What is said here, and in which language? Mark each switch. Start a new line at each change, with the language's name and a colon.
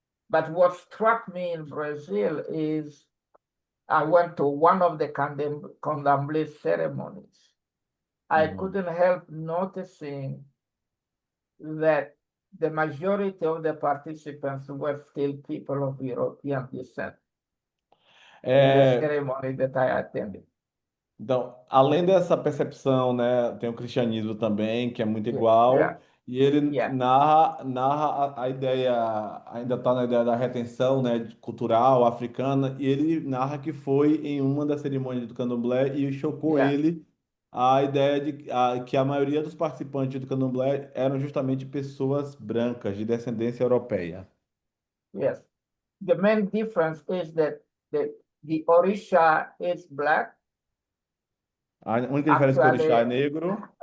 English: But what struck me in Brazil is I went to one of the Candomblé ceremonies. I couldn't help noticing that the majority of the participants were still people of European descent in the ceremony that I attended.
Portuguese: Então, além dessa percepção, né, tem o cristianismo também, que é muito igual, e ele narra a ideia, ainda está na ideia da retenção, né, cultural africana, e ele narra que foi em uma das cerimônias do Candomblé e chocou ele a ideia de que a maioria dos participantes do Candomblé eram justamente pessoas brancas, de descendência europeia.
English: Yes. The main difference is that the Orisha is black.
Portuguese: A única diferença é que o orixá é negro.